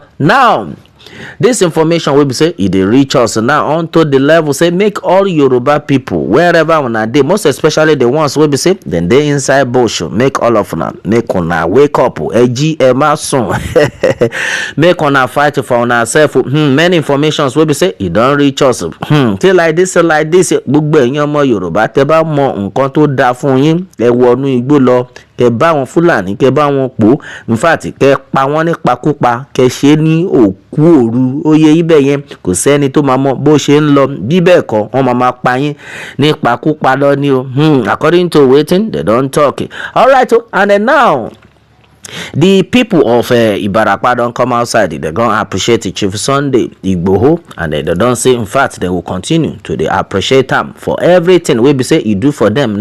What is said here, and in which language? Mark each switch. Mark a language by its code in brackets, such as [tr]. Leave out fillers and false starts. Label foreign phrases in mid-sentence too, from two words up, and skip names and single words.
[pcm] Now this information wey be say e dey reach us now onto the level say make all Yoruba people wherever una dey, most especially the ones wey be say dem dey inside bush, make all of una make una wake up [yo] eji emasun [pcm] make una fight for una self. Many informations wey be say e don reach us say like this [yo] gbogbo ẹ̀yin ọmọ Yorùbá tẹ́ bá mọ nǹkan tó dáa fún yín ẹ wọnú igbó lọ kẹ bá wọn Fúlàní kẹ bá wọn pò, [pcm] in fact [yo] kẹ pa wọn nípakúpa kẹ ṣe ní òkú òru, ó yẹ ibẹ̀ yẹn kò sẹ́ni tó máa mọ bó ṣe ń lọ, bí bẹ́ẹ̀ kọ́ wọ́n máa pa yín nípakúpa lọ ní o [pcm] according to wetin they don talk. Alright, and then now the people of Ibarapa don come outside. They don appreciate Chief Sunday Igboho, and they don't say in fact they will continue to dey appreciate am for everything wey be say e do for them.